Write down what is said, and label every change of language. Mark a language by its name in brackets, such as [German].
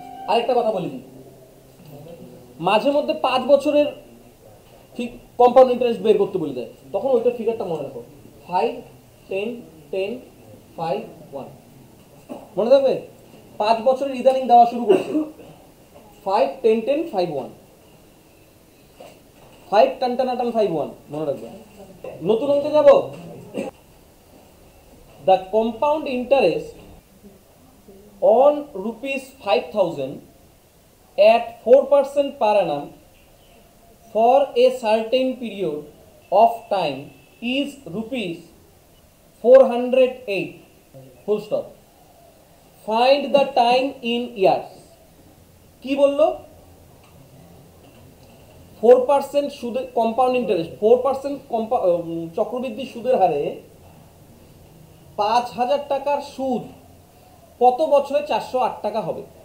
[Bangla] আরেকটা কথা বলি, মাঝে মধ্যে 5 বছরের ঠিক কম্পাউন্ড ইন্টারেস্ট বের করতে বলে দেয়, তখন ওইটা ফিগারটা মনে রাখো, 5 10 10 5 1। মনে থাকবে? 5 বছরের ইদানিং দেওয়া শুরু করছে, 5 10 10 5 1, 5 টান টান টান 5 1, মনে রাখবে। নতুন অঙ্কে যাব। [English] The compound interest on rupees 5,000 at 4% per annum for a certain period of time is rupees 408. Full stop. Find the time in years. [Bangla] কি বললো? 4% সুদে কম্পাউন্ড ইন্টারেস্ট 4% চক্রবৃদ্ধি সুদের হারে 5,000 টাকার সুদ কত বছরে 408 টাকা হবে?